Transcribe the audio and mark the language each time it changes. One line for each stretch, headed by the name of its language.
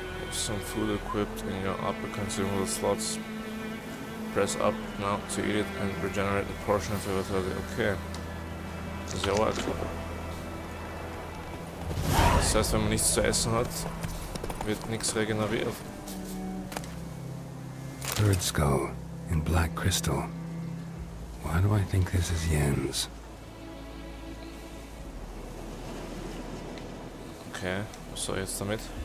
English: Some food equipped in your upper consumable slots. Press up now to eat it and regenerate a portion of your vitality.
German: Okay. Das ist ja arg. Das heißt, wenn man nichts zu essen hat, wird nichts regeneriert.
English: Bird skull in black crystal. Why do I think this is Yen's?
German: Okay, was soll ich jetzt damit?